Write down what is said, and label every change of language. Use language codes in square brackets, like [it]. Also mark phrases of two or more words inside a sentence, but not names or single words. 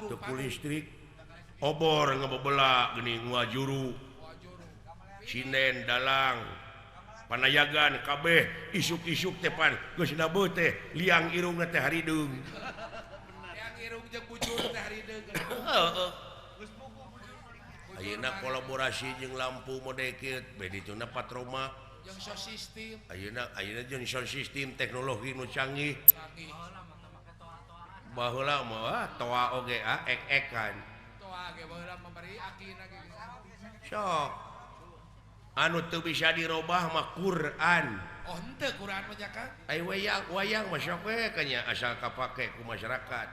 [su] teu listrik obor ngabebeula geuning ngajuru sinden dalang panayagan kabeh isuk-isuk teh pan geus nabeut teh liang irungna teh harideung liang irung jeung bujur teh harideung heeh ayeuna kolaborasi jeung lampu mode kieu bedi tuna patroma jeung [en] sound system [su] ayeuna jeung [en] sound system [su] teknologi nu canggih baheula mah toa oge ek-ekan toa ge baheula memberi akina ge sok anu teu bisa dirobah mah Quran oh henteu Quran mah Kang ai wayang mah sok we kanya asal kapake ku masyarakat